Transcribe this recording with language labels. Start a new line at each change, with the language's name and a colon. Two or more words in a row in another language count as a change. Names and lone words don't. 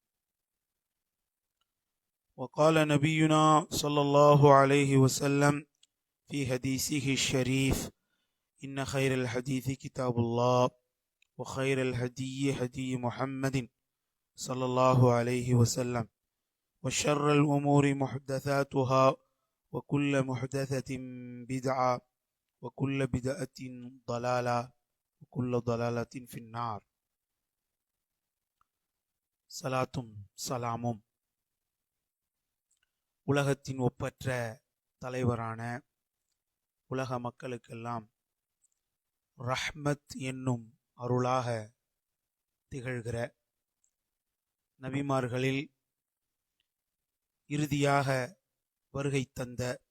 Arabic: وقال نبينا صلى الله عليه وسلم في حديثه الشريف إن خير الحديث كتاب الله وخير الهدي هدي محمد صلى الله عليه وسلم وشر الأمور محدثاتها وكل محدثة بدعة وكل بدعة ضلالة وكل ضلالة في النار
Tamil: சலாத்தும் சலாமும் உலகத்தின் ஒப்பற்ற தலைவரான உலக மக்களுக்கெல்லாம் ரஹ்மத் என்னும் அருளாக திகழ்கிற நபிமார்களில் இறுதியாக வருகை தந்த